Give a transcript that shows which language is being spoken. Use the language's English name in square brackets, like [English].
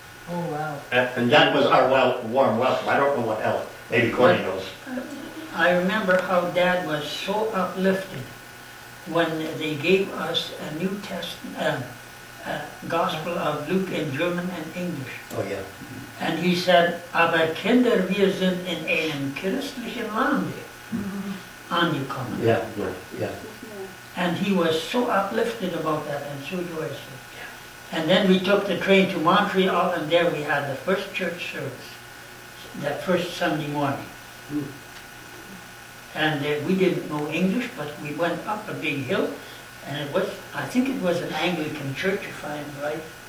[English] Oh, wow. And that was our warm welcome. I don't know what else. Maybe Corny knows. I remember how Dad was so uplifted when they gave us a New Testament, Gospel of Luke in German and English. Oh, yeah. And he said, [German] aber Kinder, wir sind in einem christlichen Lande angekommen. [English] Yeah, yeah, yeah. And he was so uplifted about that and so joyous. And then we took the train to Montreal, and there we had the first church service, that first Sunday morning. And we didn't know English, but we went up a big hill, and it was, I think it was an Anglican church, if I'm right.